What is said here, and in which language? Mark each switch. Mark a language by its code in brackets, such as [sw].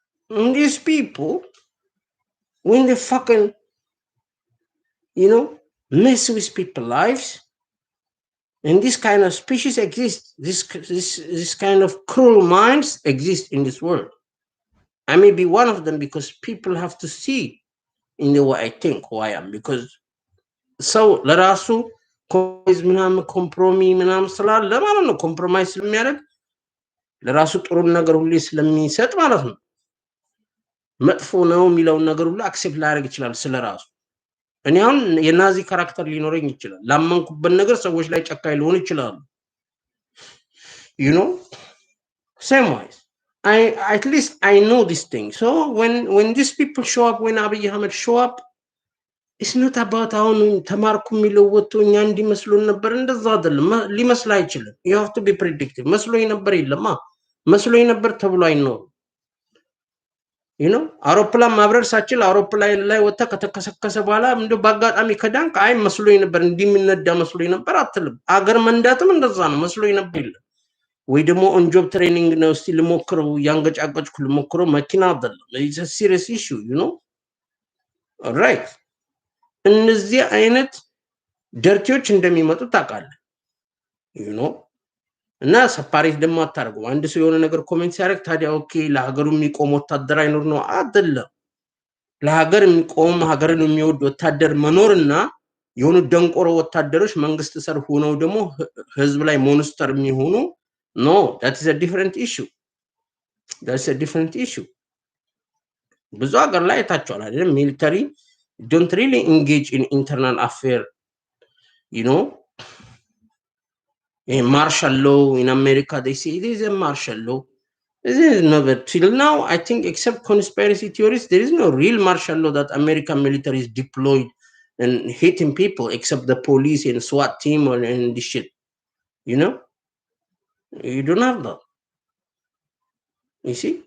[en] And these people, when they fucking, you know, mess with people's lives, and this kind of species exist, this kind of cruel minds exist in this world. I may be one of them because people have to see in the way I think who I am. Because so [am] ለራሱ ኮምፕሮማይዝ ምናምን ኮምፕሮሚ ምናምን ስላለ ማለት ነው ኮምፕሮማይዝ ስለሚያደርግ ለራሱ ጥሩ ነገር ሁሉ ስለሚሰጥ ማለት ነው መጥፎ ነው የሚለውን ነገር ሁሉ አክሴፕት ላደርግ ይችላል ስለራሱ። እኔ አሁን የናዚ ካራክተር ሊኖረኝ ይችላል። ላመንኩበት ነገር ሰዎች ላይ ጨካኝ ሊሆን ይችላል። [en] You know, same wise. At least I know this thing. So when these people show up, when Abiy Ahmed show up, it's not about [am] አሁን ተማርኩ የሚለው ወጥቶ እኛ እንዲመስሉን ነበር እንደዛ አይደለም። ሊመስል አይችልም። [en] You have to be predictive. [am] መስሎኝ ነበር የለማ መስሎኝ ነበር ተብሎ አይኖርም። [en] You know, [am] አውሮፕላን ማብረር ሳችል አውሮፕላን ላይ ወጣ ከተከሰከሰ በኋላ እንደው ባጋጣሚ ከዳንክ አይ መስሎኝ ነበር እንዲምነዳ መስሎኝ ነበር አትልም። አገር መንዳትም እንደዛ ነው መስሎኝ ነበር ይላል። ወይ ደግሞ ኦን ጆብ ትሬኒንግ ነው እስቲ ልሞክረው ያንገጫገጭኩ ልሞክረው መኪና አይደለም። [en] It's a serious issue, you know. All right. [am] እነዚህ አይነት ደርቲዎች እንደሚመጡ ታውቃለህ። [en] You know. [am] እና ሰፓሬት ደግሞ አታርገው። አንድ ሰው የሆነ ነገር ኮሜንት ሲያደርግ ታዲያ ኦኬ ለሀገሩ የሚቆም ወታደር አይኖር ነው አይደለም። ለሀገር የሚቆም ሀገርን የሚወድ ወታደር መኖርና የሆኑ ደንቆሮ ወታደሮች መንግስት ስር ሆነው ደግሞ ህዝብ ላይ ሞንስተር የሚሆኑ [en] no, that is a different issue. That's a different issue. [am] ብዙ ሀገር ላይ ታቻለ አይደል ሚሊተሪ [en] don't really engage in internal affair, you know. A martial law in America, they say it is a martial law. This is never till now, I think, except conspiracy theories, there is no real martial law that American military is deployed and hitting people except the police and SWAT team and this shit. You know? You don't have that. You see?